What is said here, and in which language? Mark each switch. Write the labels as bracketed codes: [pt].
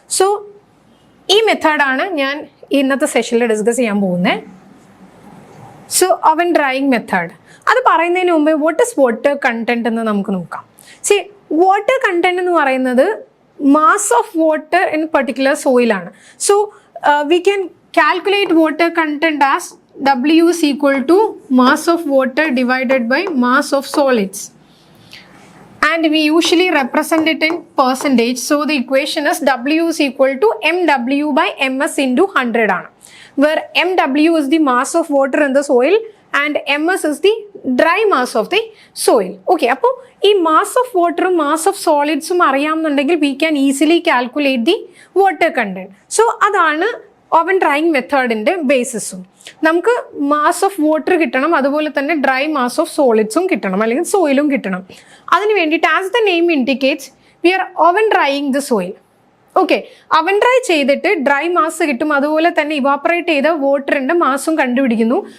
[ml] So ഈ മെത്തേഡാണ് ഞാൻ ഇന്നത്തെ സെഷനിൽ ഡിസ്കസ് ചെയ്യാൻ പോകുന്നത്. സോ അവൻ ഡ്രൈയിങ് മെത്തേഡ് അത് പറയുന്നതിന് മുമ്പ് [en] what is water content [ml] എന്ന് നമുക്ക് നോക്കാം. സി, വാട്ടർ കണ്ടന്റ് എന്ന് പറയുന്നത് [en] mass of water in particular [ml] സോയിലാണ്. [en] So we can calculate water content as W is equal to mass of water divided by mass of solids. And we usually represent it in percentage. So the equation is W is equal to MW by MS into 100 [ml] ആണ്. [en] Where MW is the mass of water in the soil and MS is the dry mass of the soil. Okay, [ml] അപ്പോൾ ഈ [en] mass of water ഉം mass of solids [ml] ഉം അറിയാമെന്നുണ്ടെങ്കിൽ [en] we can easily calculate the water content. [ml] So അതാണ് oven drying മെത്തേഡിൻ്റെ ബേസിസും. നമുക്ക് mass of water കിട്ടണം, അതുപോലെ തന്നെ dry mass of സോളിഡ്സും കിട്ടണം, അല്ലെങ്കിൽ സോയിലും കിട്ടണം. അതിന് വേണ്ടിയിട്ട് [en] As the name indicates we are oven drying the soil. [ml] Okay, അവൻ ഡ്രൈ ചെയ്തിട്ട് ഡ്രൈ മാസ് കിട്ടും, അതുപോലെ തന്നെ ഇവാപ്പറേറ്റ് ചെയ്ത വാട്ടറിൻ്റെ മാസും കണ്ടുപിടിക്കുന്നു.